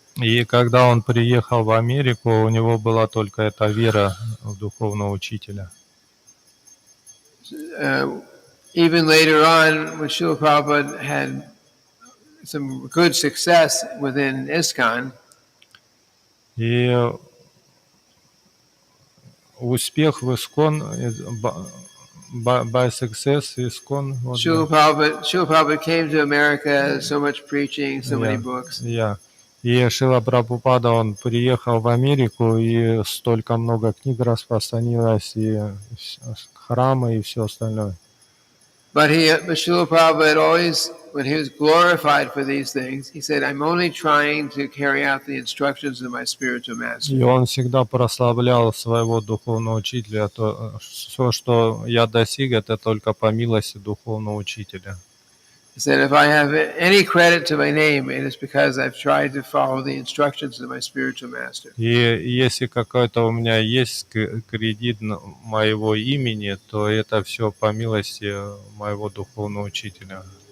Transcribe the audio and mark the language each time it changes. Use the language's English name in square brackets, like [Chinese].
[Russian] И когда он приехал в Америку, у него была только эта вера в духовного учителя. [English] Even later on, when Srila Prabhupada had some good success within ISKCON, [Russian] И успех в Искон, [English] by success [Russian] Искон. [English] Srila Prabhupada came to America, so much preaching, so many books. [Russian] И Шрила Прабхупада, он приехал в Америку, и столько много книг распространилось, и храмы, и все остальное. [English] But Srila Prabhupada always, when he was glorified for these things, he said, "I'm only trying to carry out the instructions of my spiritual master." [Russian] И он всегда прославлял своего духовного учителя. Все, что я достиг, это только по милости духовного учителя. [English] He said, "If I have any credit to my name, it is because I've tried to follow the instructions of my spiritual master." [Russian] И если какой-то у меня есть кредит моего имени, то это все по милости моего духовного учителя.